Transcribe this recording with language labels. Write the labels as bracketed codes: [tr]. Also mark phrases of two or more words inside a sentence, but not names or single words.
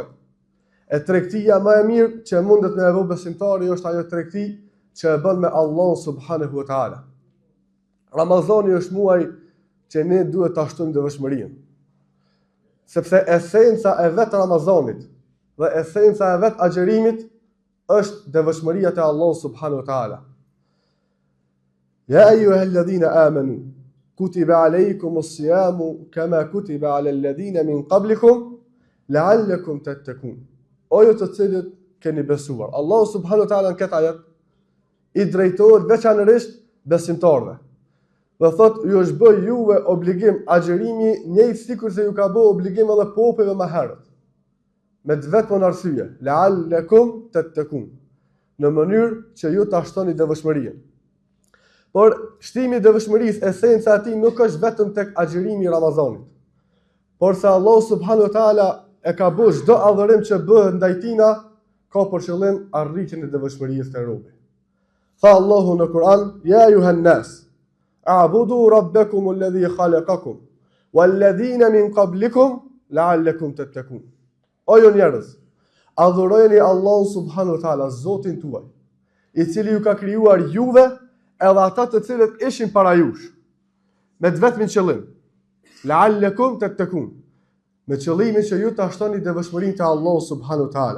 [sq] E tregtia më e mirë që mundet me vë besimtari është ajo tregti që e bën me Allahu [ar] سبحانه وتعالى. [sq] Ramazani është muaj që ne duhet ta shtojmë devotshmërinë. Sepse esenca e vetë Ramazanit dhe esenca e vetë agjerimit është devotshmëria te Allahu [ar] سبحانه وتعالى. يا أيها الذين آمنوا كتب عليكم الصيام كما كتب على الذين من قبلكم لعلكم تتقون. [sq] O ju të cilët keni besuar. Allahu [ar] سبحانه وتعالى [sq] në këtë ajet i drejtohet veçanërisht besimtarëve. Dhe thot, ju është bë juve obligim agjerimi njëjtë sikur se ju ka bë obligim edhe popujve më herët. Me të vetën arsye, [ar] لعلكم تتقون, [sq] në mënyrë që ju ta shtoni devotshmërinë. Por shtimi i devotshmërisë, esenca e tij nuk është vetëm tek agjerimi i Ramazanit. Por se Allah [ar] سبحانه وتعالى [sq] e ka bërë çdo adhurim që bëhet ndaj tina ka për qëllim arritjen e devotshmërisë të robit. Tha Allahu në Kur'an, [ar] يا أيها الناس اعبدوا ربكم الذي خلقكم والذين من قبلكم لعلكم تتقون. [sq] O ju njerëz, adhurojeni Allahun [ar] سبحانه وتعالى, [sq] Zotin tuaj, i cili ju ka krijuar juve edhe ata të cilët ishin para jush, me të vetmin qëllim, [ar] لعلكم تتقون, [sq] me qëllimin që ju ta shtoni devotshmërinë te Allahu [ar] سبحانه وتعالى.